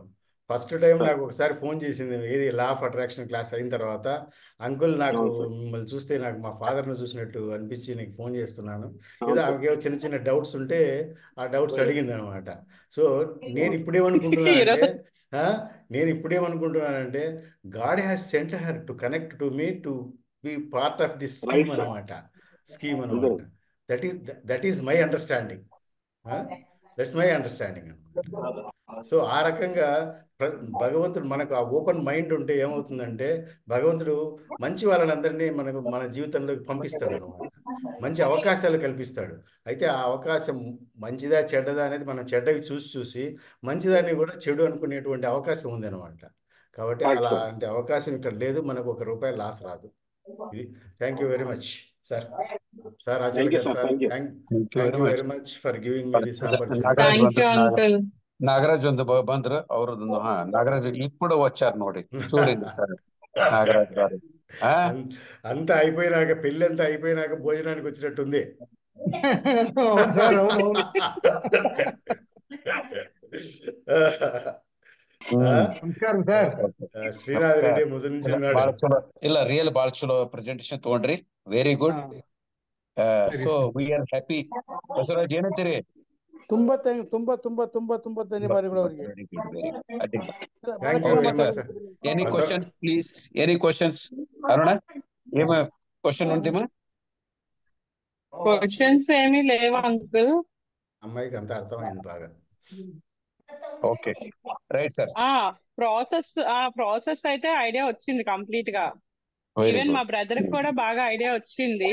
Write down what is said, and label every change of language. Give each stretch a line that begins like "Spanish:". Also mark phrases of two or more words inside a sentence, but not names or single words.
English: first time
Telugu: నాకు ఒకసారి ఫోన్ చేసింది, ఏది
English: law of attraction class
Telugu: అయిన తర్వాత, అంకుల్ నాకు మిమ్మల్ని చూస్తే నాకు మా ఫాదర్ని చూసినట్టు అనిపించి నీకు ఫోన్ చేస్తున్నాను, ఏదో ఆమెకేవో చిన్న డౌట్స్ ఉంటే ఆ డౌట్స్ అడిగింది అనమాట. సో నేను ఇప్పుడేమనుకుంటున్నానంటే
English: God has sent her to connect to me to be part of this scheme
Telugu: అనమాట.
English: That is my understanding. That's my understanding అనమాట.
Telugu: సో ఆ రకంగా భగవంతుడు మనకు ఆ
English: open mind
Telugu: ఉంటే ఏమవుతుందంటే భగవంతుడు మంచి వాళ్ళని మన జీవితంలోకి పంపిస్తాడు అనమాట. మంచి అవకాశాలు కల్పిస్తాడు. అయితే ఆ అవకాశం మంచిదా చెడ్డదా అనేది మనం చెడ్డవి చూసి మంచిదాన్ని కూడా చెడు అనుకునేటువంటి అవకాశం ఉంది అనమాట. కాబట్టి అలాంటి అవకాశం ఇక్కడ లేదు. మనకు ₹1 లాస్ రాదు. ఇది.
English: Thank you very much sir. Sir ఆచార్య గారు సార్, Thank you very much for giving me this opportunity. Thank you అంకుల్.
Kannada: ನಾಗರಾಜ್ ಒಂದು ಬಂದ್ರು ಅವ್ರದ್ದು.
Telugu: ನಾಗರಾಜ್ ఇప్పుడు వచ్చారు ನೋಡಿ చూడండి సార్ నాగరాజ్ గారు. అంతా అయిపోయినాక పెళ్ళి అంతా అయిపోయినాక భోజనానికి వచ్చినట్టుంది.
Kannada: ನಮಸ್ಕಾರ ಸರ್. ಶ್ರೀನಾಥ್ ರೆಡ್ಡಿ ಮೊದಲು
Telugu: నుంచి ఉన్నాడు.
Kannada: ಬಾಳ ಚಲೋ ಇಲ್ಲ ರಿಯಲ್ ಬಾಳ ಚಲೋ ಪ್ರೆಸೆಂಟೇಶನ್ ತಗೊಂಡ್ರಿ.
English: Very good. So we are happy.
Kannada: ಬಸವರಾಜ್ ಏನಂತೀರಿ? ತುಂಬಾ ತುಂಬಾ ಧನ್ಯವಾದಗಳು ಅವರಿಗೆ.
English: Any question please? Any questions?
Telugu: అరుణ ఏమ క్వశ్చన్ ఉందిమా? క్వశ్చన్స్ ఏమీ లేవా అంకుల్? అమ్మాయికి అంత అర్థమైంది బాగా.
English: OK right sir.
Telugu: ప్రాసెస్ అయితే ఐడియా వచ్చింది కంప్లీట్ గా. ఈవెన్ మా బ్రదర్ కి కూడా బాగా ఐడియా వచ్చింది.